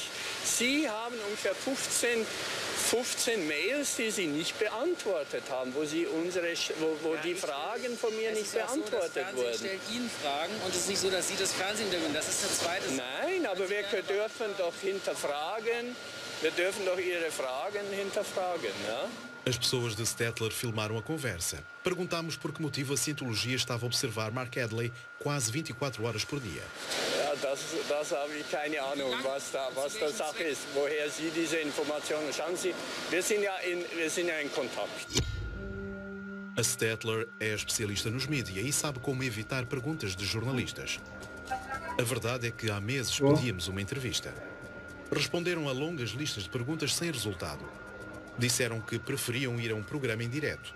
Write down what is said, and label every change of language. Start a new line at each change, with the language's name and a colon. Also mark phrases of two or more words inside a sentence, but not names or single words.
German: Sie haben ungefähr 15 Mails, die Sie nicht beantwortet haben, wo die Fragen von mir nicht beantwortet wurden. Das stellt Ihnen Fragen und es ist nicht so, dass Sie das Fernsehinterview. Das ist der zweite. Nein, aber wir dürfen doch hinterfragen. Wir dürfen doch Ihre Fragen hinterfragen, ja?
Portuguese: As pessoas de Stettler filmaram a conversa. Perguntámos por que motivo a Scientologia estava a observar Mark Hadley quase 24 horas por dia.
German: Ja, das habe ich keine Ahnung, was da Sache ist, woher Sie diese Informationen. Schauen Sie, wir sind ja in Kontakt.
Portuguese: A Stettler é especialista nos mídia e sabe como evitar perguntas de jornalistas. A verdade é que há meses pedíamos uma entrevista. Responderam a longas listas de perguntas sem resultado. Disseram que preferiam ir a um programa em direto.